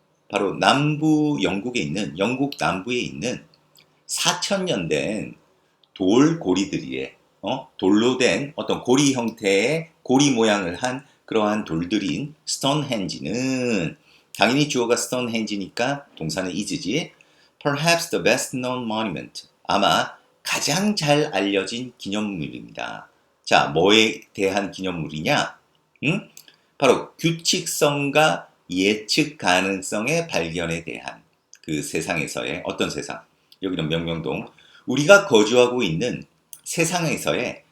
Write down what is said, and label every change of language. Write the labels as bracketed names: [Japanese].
[Korean] 바로 남부 영국에 있는, 영국 남부에 있는 4,000년 된 돌고리들이에, 돌로 된 어떤 고리 형태의 고리 모양을 한 그러한 돌들인 스톤헨지는, 당연히 주어가 스톤헨지니까 동사는 is지. [English] Perhaps the best known monument. [Korean] 아마 가장 잘 알려진 기념물입니다. 자, 뭐에 대한 기념물이냐? 응? 바로 규칙성과 예측 가능성의 발견에 대한 그 세상에서의 어떤 세상. 여기는 명명동. 우리가 거주하고 있는 세상에서의